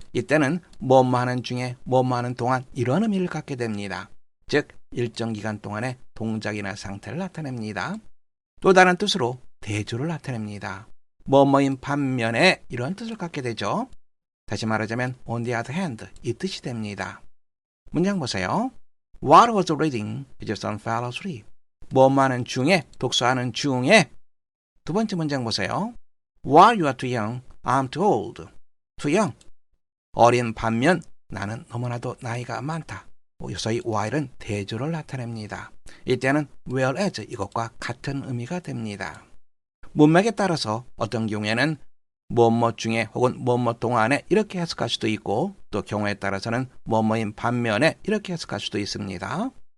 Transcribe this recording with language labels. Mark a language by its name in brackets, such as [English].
[Korean] 이때는 뭐뭐 하는 중에 뭐뭐 하는 동안 이런 의미를 갖게 됩니다. 즉 일정 기간 동안의 동작이나 상태를 나타냅니다. 또 다른 뜻으로 대조를 나타냅니다. 뭐뭐인 반면에 이런 뜻을 갖게 되죠. 다시 말하자면 [English] on the other hand [Korean] 이 뜻이 됩니다. 문장 보세요. [English] While I was reading, his son fell asleep. [Korean] 뭐뭐 하는 중에, 독서하는 중에. 두 번째 문장 보세요. [English] While you are too young, I'm too old. Too young. [Korean] 어린 반면 나는 너무나도 나이가 많다. 여기서 이 while은 대조를 나타냅니다. 이때는 whereas 이것과 같은 의미가 됩니다. 문맥에 따라서 어떤 경우에는 뭐뭐 중에 혹은 뭐뭐 동안에 이렇게 해석할 수도 있고 또 경우에 따라서는 뭐뭐인 반면에 이렇게 해석할 수도 있습니다.